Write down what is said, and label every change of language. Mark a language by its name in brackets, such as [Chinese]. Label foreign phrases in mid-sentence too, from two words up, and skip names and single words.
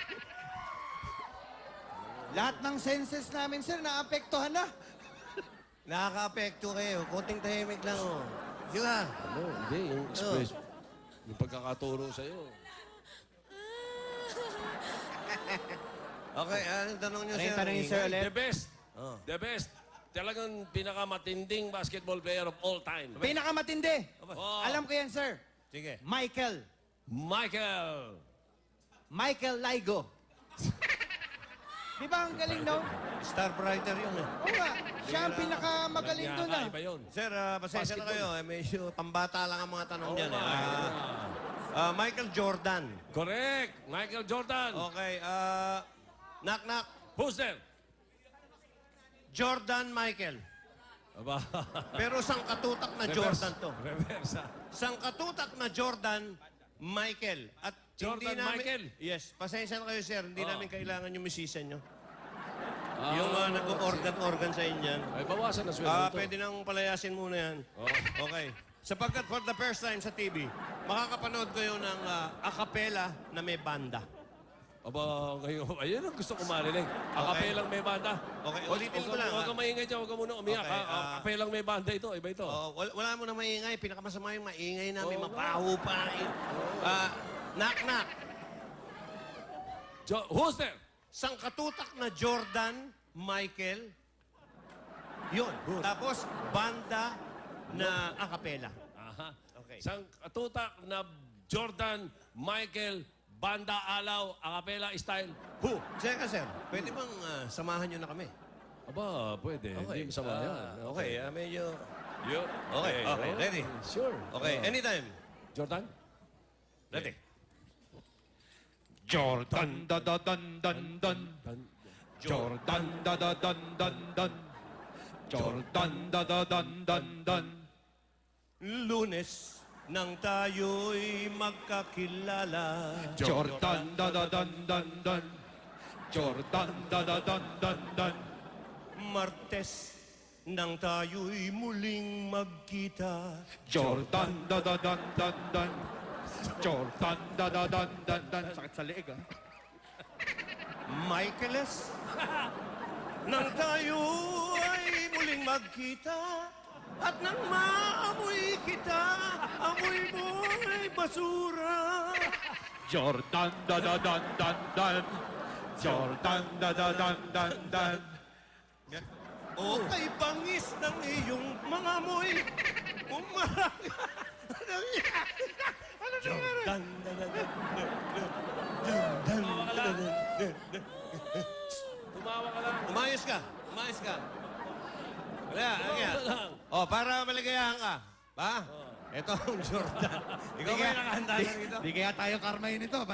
[Filipino] Lahat ng senses namin, sir, naapektuhan na. Nakaka-apekto kayo. Konting tahimik lang oh. Diba? Ano? Hindi, yung express. Yung pagkakaturo sa'yo. Okay, anong tanong niyo, Ano sir? yung tanong niyo, sir, ulit? [English] The best. [Filipino] Oh. [English] The best. [Filipino] Talagang pinakamatinding [English] basketball player of all time. [Filipino] Pinakamatindi. Oh. Alam ko yan, sir. Sige. Michael Ligo. Di ba ang galing, no? [English] Star brighter [Filipino] yun eh. Oo nga. Siya ang pinakamagaling doon, ah. Iba yun. Sir, pasensya na kayo. Medyo pambata lang ang mga tanong Oo dyan. nga. Michael Jordan. Correct. Michael Jordan. [English] Okay. Knock. Who's there? [Filipino] Jordan Michael. Aba. Pero sangkatutak na Jordan to. Reverse. Sangkatutak na Jordan Michael. At Jordan hindi namin, Michael? Yes. Pasensya na kayo, sir. Hindi Oh. namin kailangan yung musician nyo. Yung nag-organ sa inyo. Ay, bawasan na sweldo ito. Pwede nang palayasin muna yan. Okay. Sapagkat [English] for the first time [Filipino] sa TV, makakapanood kayo ng a cappella na may banda. Aba, ngayon, ayun ang gusto ko marinig. Akapelang may banda. Okay, ulitin ko lang. Huwag kang maingay dyan, huwag kang muna umiyak. Okay, Akapelang may banda ito, iba ito. Wala mo na maingay. Pinakamasama yung maingay namin. Mabaho pa. Knock. [English] Who's there? [Filipino] Sangkatutak na Jordan Michael. Yun. Tapos, banda na a cappella. Aha. Okay. Sang katutak na Jordan, Michael, banda alaw, [English] acapella style. [Filipino] Who? Seka, sir. Pwede bang samahan nyo na kami? Aba, pwede. Hindi masama yan. Okay, medyo... Yun. [English] Okay. Ready? [Filipino] Sure. [English] Okay, anytime. [Filipino] Jordan? Ready? Jordan da da dan dan dan. Jordan da da dan dan dan. Jordan da da dan dan dan. Lunes. nang tayo'y magkakilala. Jordan da da dan dan dan. Jordan da da dan dan dan. Martes, nang tayo'y muling magkita. Jordan da da dan dan dan. Jordan da da dan dan dan. Sakit sa leeg, ah. Michaeles, nang tayo ay muling magkita at nang maamoy kita, amoy mo'y basura. Jordan da da dan dan dan. Jordan da da dan dan dan. O kay bangis ng iyong mga amoy, Jordan da da dan Tumawa ka lang. Umayos ka. Umayos ka. Wala, Tumawa ka lang. Oh, para maligayahan ka. Ba? Ito ang Jordan. Ikaw ba yung nakahanda na rito? Di kaya tayo karmahin ito, ba?